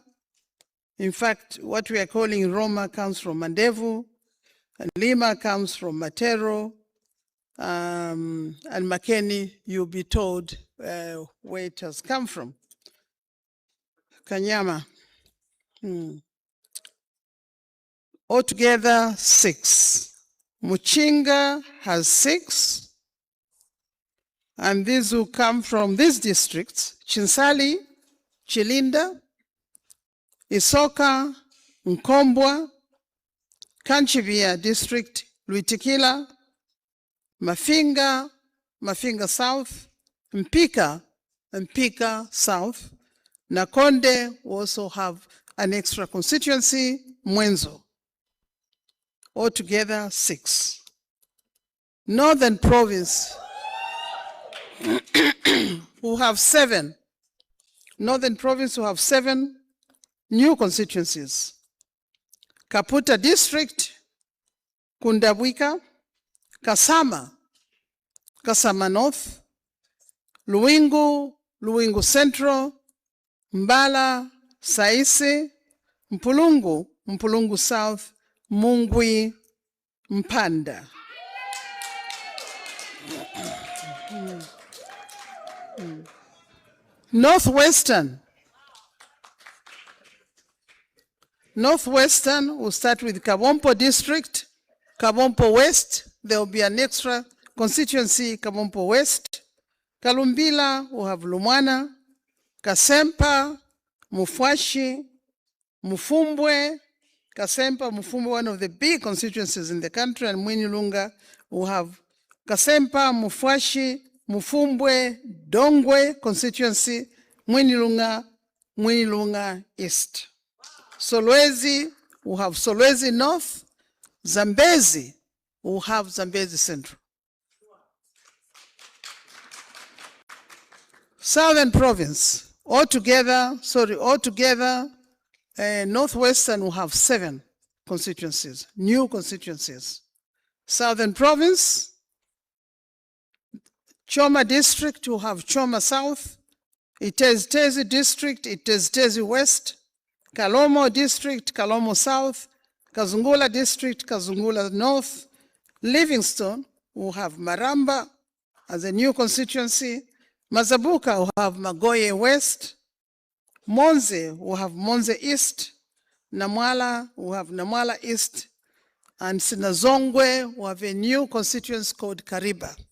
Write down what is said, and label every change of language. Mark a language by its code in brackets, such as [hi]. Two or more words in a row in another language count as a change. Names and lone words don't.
[en] In fact, what we are calling Roma comes from Mandevu, and Lima comes from Matero, and Makeni, you'll be told where it has come from. Kanyama. Altogether 6. Muchinga has 6. And these will come from these districts: Chinsali, Chilinda, Isoka, Nkombwa, Kanchivia District, Luitikila, Mafinga, Mafinga South, Mpika, Mpika South. Nakonde will also have an extra constituency, Mwenzo. altogether 6. Northern Province, who have 7. Northern Province who have 7 new constituencies. Kaputa District, Kundabwika, Kasama, Kasama North, Luingu, Luingu Central, Mbala, Saise, Mpulungu, Mpulungu South, Mungwi, Mpanda. Northwestern. Northwestern, we'll start with Kabompo District, Kabompo West. There will be an extra constituency, Kabompo West. Kalumbila, we'll have Lumwana, Kasempa, Mufwashi, Mufumbwe. Kasempa, Mufumbwe, one of the big constituencies in the country, and Mwinyulunga, we'll have Kasempa, Mufwashi, Mufumbwe, Dongwe constituency, Mwinyulunga, Mwinyulunga East. Solwezi, we'll have Solwezi North. Zambezi, we'll have Zambezi Central. Southern Province, altogether, Northwestern will have 7 constituencies, new constituencies. Southern Province, Choma District will have Choma South, Itezi District, Itezi West, Kalomo District, Kalomo South, Kazungula District, Kazungula North. Livingstone will have Maramba as a new constituency. Mazabuka will have Magoye West. Monze will have Monze East. Namwala will have Namwala East. And Sinazongwe will have a new constituency called Kariba.